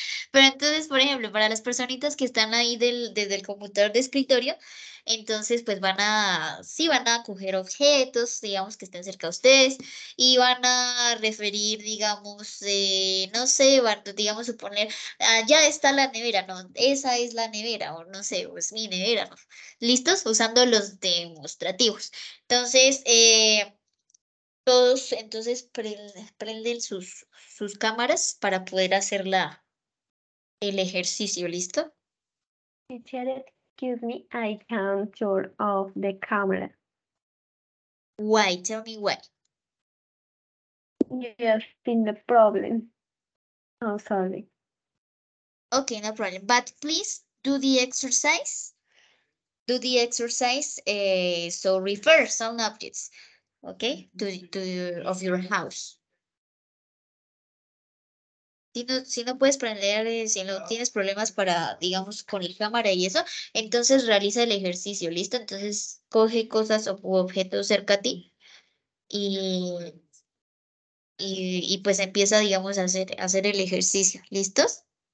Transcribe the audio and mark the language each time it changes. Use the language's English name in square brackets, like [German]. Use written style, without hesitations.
[Spanish] Pero entonces, por ejemplo, para las personitas que están ahí desde el computador de escritorio, entonces pues sí van a coger objetos, digamos, que estén cerca de ustedes y van a referir, digamos, no sé, digamos, suponer, ya está la nevera, no, esa es la nevera, o no sé, o es mi nevera, ¿no? ¿Listos? Usando los demostrativos. Entonces, todos entonces prenden sus cámaras para poder hacer el ejercicio, ¿listo? [English] Teacher, excuse me, I can't turn off the camera. Why? Tell me why. You've seen the problem. Oh, sorry. Okay, no problem. But please do the exercise. Do the exercise. So refer some objects, okay, of your house. [Spanish] Si no puedes prender, si no tienes problemas para, digamos, con el cámara y eso, entonces realiza el ejercicio, ¿listo? Entonces coge cosas u objetos cerca a ti y, y pues empieza, digamos, a hacer el ejercicio, ¿listos?